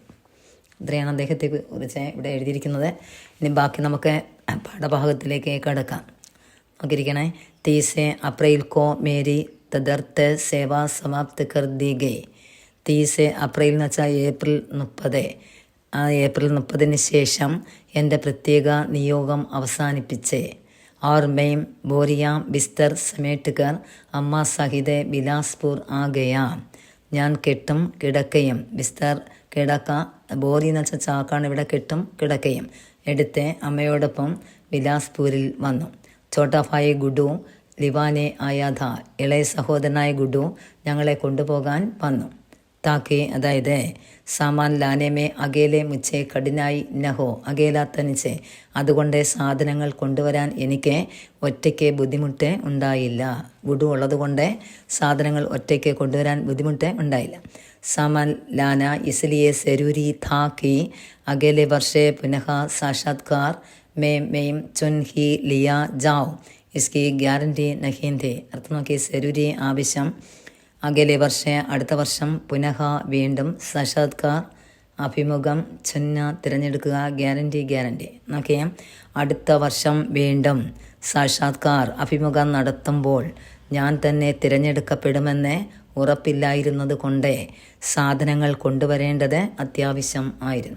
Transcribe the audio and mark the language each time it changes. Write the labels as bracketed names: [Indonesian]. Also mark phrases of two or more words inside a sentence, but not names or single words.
[Malayalam] ഇത്രയാണ് അദ്ദേഹത്തെ കുറിച്ച് ഇവിടെ എഴുതിയിരിക്കുന്നത്. ഇനി ബാക്കി നമുക്ക് പാഠഭാഗത്തിലേക്ക് കടക്കാം. നോക്കിയിരിക്കണേ. [Hindi] 30 अप्रैल को मेरी तदर्थ सेवा समाप्त कर दी गई. [Malayalam] 30 അപ്രിൽ എന്ന് വെച്ചാൽ ഏപ്രിൽ 30. ആ ഏപ്രിൽ 30 ശേഷം എൻ്റെ പ്രത്യേക നിയോഗം അവസാനിപ്പിച്ച്. [Hindi] और मैं बोरिया बिस्तर समेट कर अम्मा सहित बिलासपुर आ गया. [Malayalam] ഞാൻ കെട്ടും കിടക്കയും, ബിസ്തർ കിടക്ക, ബോറി എന്ന് വെച്ചാൽ ചാക്കാണ്, ഇവിടെ കെട്ടും കിടക്കയും എടുത്ത് അമ്മയോടൊപ്പം ബിലാസ്പൂരിൽ വന്നു. [Hindi] छोटा भाई गुड्डू लिवाने आया था. [Malayalam] ഇളയ സഹോദരനായ ഗുഡു ഞങ്ങളെ കൊണ്ടുപോകാൻ വന്നു. [Hindi] താക്കി അതായത് सामान लाने में अकेले मुझे कठिनाई न हो. [Malayalam] അകേല തനിച്ച്, അതുകൊണ്ട് സാധനങ്ങൾ കൊണ്ടുവരാൻ എനിക്ക് ഒറ്റയ്ക്ക് ബുദ്ധിമുട്ട് ഉണ്ടായില്ല. ഗുഡു ഉള്ളതുകൊണ്ട് സാധനങ്ങൾ ഒറ്റയ്ക്ക് കൊണ്ടുവരാൻ ബുദ്ധിമുട്ട് ഉണ്ടായില്ല. [Hindi] सामान लाना इसलिए ज़रूरी था कि अगले वर्ष पुनः साक्षात्कार में मैं चुन ही लिया जाऊँ. इसकी गारंटी नहीं थी. [Malayalam] അർത്ഥം നോക്കി. സെരൂരി ആവശ്യം, [Hindi] अगले वर्ष [Malayalam] അടുത്ത വർഷം, പുനഃ വീണ്ടും, സാക്ഷാത്കാർ അഭിമുഖം, ചുന്ന തിരഞ്ഞെടുക്കുക, ഗ്യാരണ്ടി. നോക്കിയേ. അടുത്ത വർഷം വീണ്ടും, സാക്ഷാത്കാർ അഭിമുഖം നടത്തുമ്പോൾ ഞാൻ തന്നെ തിരഞ്ഞെടുക്കപ്പെടുമെന്ന് ഉറപ്പില്ലായിരുന്നത് കൊണ്ട് സാധനങ്ങൾ കൊണ്ടുവരേണ്ടത് അത്യാവശ്യം ആയിരുന്നു.